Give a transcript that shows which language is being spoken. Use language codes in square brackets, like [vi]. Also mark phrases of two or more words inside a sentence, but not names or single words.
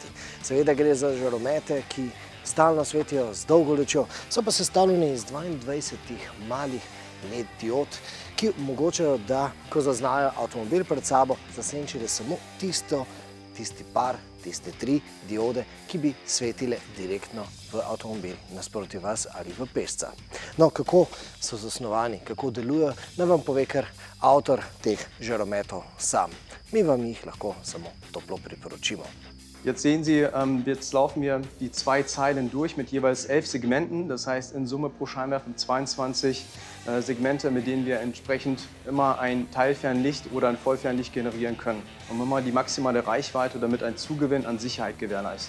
[sl] Seveda gre za žaromete, ki stalno svetijo z dolgo lučjo, so pa sestavljeni iz 22 malih LED diod, ki omogočajo, da, ko zaznajo avtomobil pred sabo, zasenčijo samo tisti par, tiste 3 diode, ki bi svetile direktno v avtomobil nasproti vas ali v pešca. No, kako so zasnovani, kako delujejo, naj vam pove kar avtor teh žarometov sam. Mi vam jih lahko samo toplo priporočimo. [de] Jetzt sehen Sie, jetzt laufen wir die 2 Zeilen durch mit jeweils 11 Segmenten. Das heißt in Summe pro Scheinwerfer 22 Segmente, mit denen wir entsprechend immer ein Teilfernlicht oder ein Vollfernlicht generieren können, um immer die maximale Reichweite, damit ein Zugewinn an Sicherheit gewährleisten.